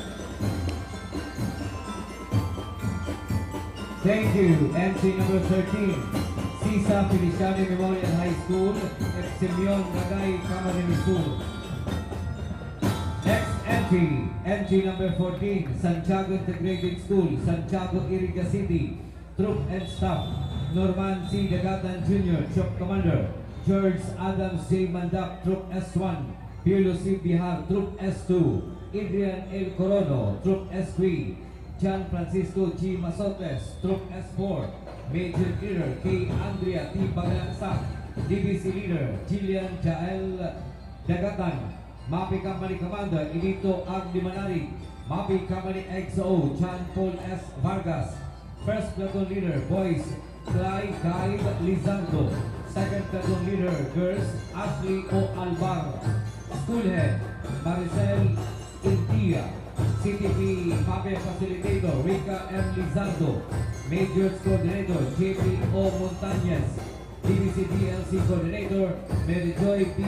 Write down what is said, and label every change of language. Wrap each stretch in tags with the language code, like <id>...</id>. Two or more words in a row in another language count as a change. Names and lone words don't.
<en>Thank you. Entry number 13, Sisa Feliciano Memorial High School, at Simeon Nagay Camarines Sur. Next entry number 14, Santiago Integrated School, Santiago, Iriga City. Troop and Staff, Norman C. Dagatan Jr., Troop Commander. George Adams J. Mandak, Troop S1. Pirlo C. Bihar, Troop S2. Adrian L. Corono, Troop S3. John Francisco G. Masotes, Troop S4. Major Leader K. Andrea T. Bagalaksak. DBC Leader Jillian Jael Dagatan. Mapi Company Commander Elito Ag Limanari. Mapi Company XO John Paul S. Vargas. First Platoon Leader Boys Clay Guide Lizardo. Second Platoon Leader Girls Ashley O. Alvar. School Head Maricel Intia. CTP Mape Facilitator Rica M. Lizardo. Majors Coordinator JP O. Montañez. DBC DLC Coordinator Mary Joy P.</en>